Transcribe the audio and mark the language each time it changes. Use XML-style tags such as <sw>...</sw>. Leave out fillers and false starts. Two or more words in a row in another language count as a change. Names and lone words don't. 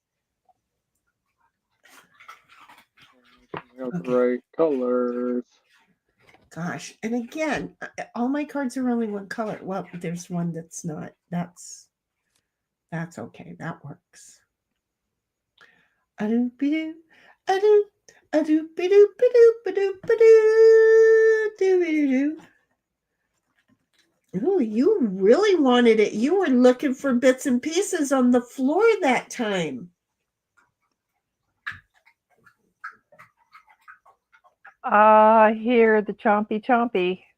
<en>Have the right colors. Gosh. And again, all my cards are only one color. Well, there's one that's not. That's okay. That works. A-do-be-do, a-do, a-do-be-do, ba-do, ba-do, ba-do, do-be-do-do. Oh, you really wanted it. You were looking for bits and pieces on the floor that time. Hear the chompy chompy.</en>